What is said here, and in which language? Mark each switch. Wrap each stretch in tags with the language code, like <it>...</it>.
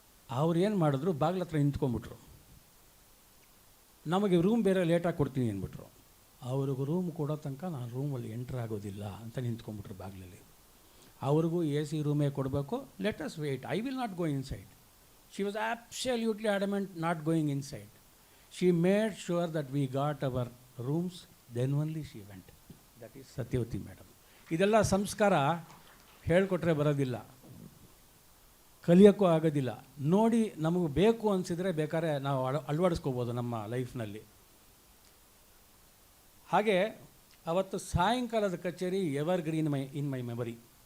<kn>ಅವ್ರು ಏನು ಮಾಡಿದ್ರು, ಬಾಗಿಲ ಹತ್ರ ನಿಂತ್ಕೊಂಡ್ಬಿಟ್ರು. ನಮಗೆ ರೂಮ್ ಬೇರೆ ಲೇಟಾಗಿ ಕೊಡ್ತೀನಿ ಅಂದ್ಬಿಟ್ರು. ಅವ್ರಿಗೂ ರೂಮ್ ಕೊಡೋ ತನಕ ನಾನು ರೂಮಲ್ಲಿ ಎಂಟ್ರ್ ಆಗೋದಿಲ್ಲ ಅಂತ ನಿಂತ್ಕೊಂಡ್ಬಿಟ್ರು ಬಾಗಿಲಲ್ಲಿ. ಅವ್ರಿಗೂ ಎ ಸಿ ರೂಮೇ ಕೊಡಬೇಕು,</kn> <en>Let us wait, I will not go inside. She was absolutely adamant not going inside. She made sure that we got our rooms, then only she went. That is Satyavati madam.</en> <kn>ಇದೆಲ್ಲ ಸಂಸ್ಕಾರ ಹೇಳಿಕೊಟ್ರೆ ಬರೋದಿಲ್ಲ, ಕಲಿಯೋಕ್ಕೂ ಆಗೋದಿಲ್ಲ. ನೋಡಿ ನಮಗೆ ಬೇಕು ಅನಿಸಿದರೆ ಬೇಕಾದ್ರೆ ನಾವು ಅಳವಡಿಸ್ಕೋಬೋದು ನಮ್ಮ ಲೈಫ್ನಲ್ಲಿ. ಹಾಗೆ ಅವತ್ತು ಸಾಯಂಕಾಲದ ಕಚೇರಿ</kn> <en>Evergreen in my memory.</en>